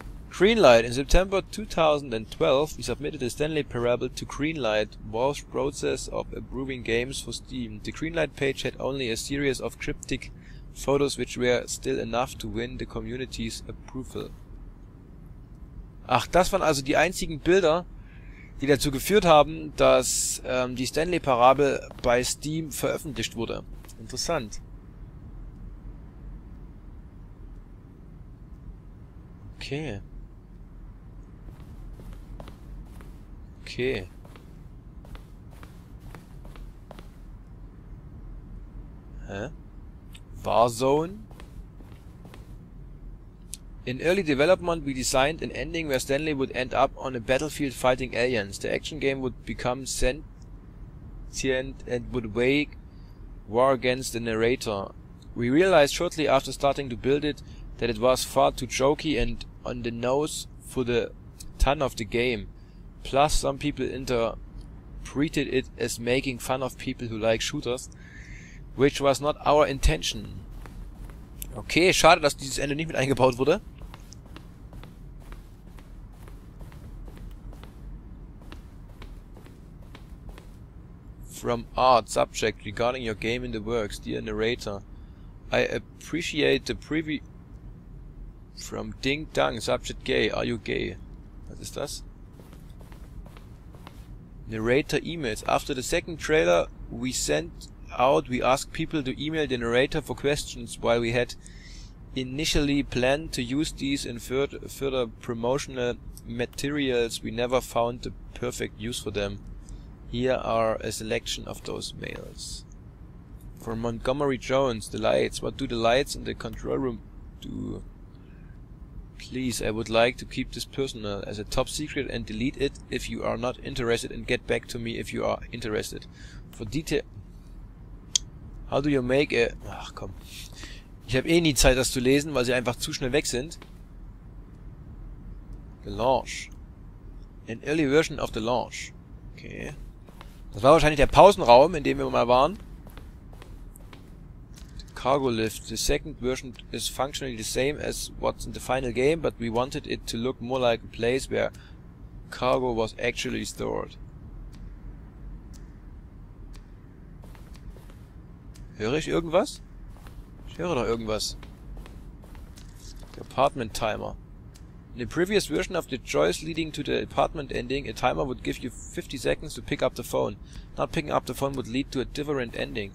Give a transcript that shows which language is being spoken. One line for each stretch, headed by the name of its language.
English: Greenlight. In September 2012, we submitted the Stanley Parable to Greenlight, Valve's process of approving games for Steam. The Greenlight page had only a series of cryptic photos which were still enough to win the community's approval.
German: Ach, das waren also die einzigen Bilder, die dazu geführt haben, dass die Stanley Parable bei Steam veröffentlicht wurde. Interessant. Okay. Okay. Hä? Warzone?
English: In early development, we designed an ending where Stanley would end up on a battlefield fighting aliens. The action game would become sentient and would wage war against the narrator. We realized shortly after starting to build it that it was far too jokey and on the nose for the ton of the game. Plus, some people interpreted it as making fun of people who like shooters, which was not our intention.
German: Okay, schade, dass dieses Ende nicht mit eingebaut wurde.
English: From art, subject, regarding your game in the works, dear narrator. I appreciate the preview. From Ding Dang, subject gay, are you gay?
German: Was ist das?
English: Narrator emails. After the second trailer we sent out, we asked people to email the narrator for questions. While we had initially planned to use these in further promotional materials, we never found the perfect use for them. Here are a selection of those mails. From Montgomery Jones, the lights. What do the lights in the control room do? Please, I would like to keep this personal, as a top secret, and delete it if you are not interested, and get back to me if you are interested. For detail... How do you make a...
German: Ach komm. Ich habe eh nie Zeit, das zu lesen, weil sie einfach zu schnell weg sind.
English: The launch. An early version of the launch. Okay.
German: Das war wahrscheinlich der Pausenraum, in dem wir mal waren.
English: Cargo lift. The second version is functionally the same as what's in the final game, but we wanted it to look more like a place where cargo was actually stored.
German: Höre ich irgendwas? Ich höre doch irgendwas. Der Apartment Timer.
English: In the previous version of the choice leading to the apartment ending, a timer would give you 50 seconds to pick up the phone. Not picking up the phone would lead to a different ending.